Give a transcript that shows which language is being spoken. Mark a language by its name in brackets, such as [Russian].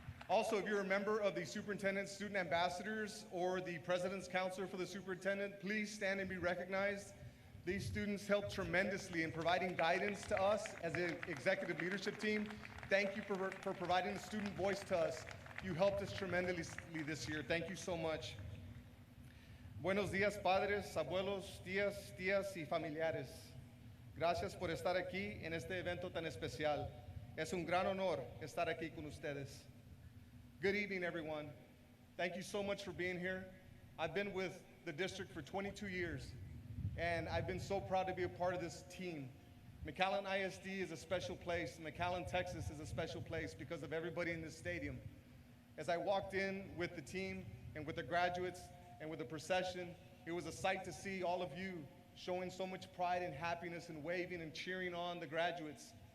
[English] Also, if you're a member of the superintendent's student ambassadors or the president's counselor for the superintendent, please stand and be recognized. These students helped tremendously in providing guidance to us as an executive leadership team. Thank you for providing the student voice to us. You helped us tremendously this year. Thank you so much. [Spanish] Buenos días, padres, abuelos, tías y familiares. Gracias por estar aquí en este evento tan especial. Es un gran honor estar aquí con ustedes. [English] Good evening, everyone. Thank you so much for being here. I've been with the district for 22 years, and I've been so proud to be a part of this team. McAllen ISD is a special place. McAllen, Texas is a special place because of everybody in this stadium. As I walked in with the team and with the graduates and with the procession, it was a sight to see all of you showing so much pride and happiness and waving and cheering on the graduates.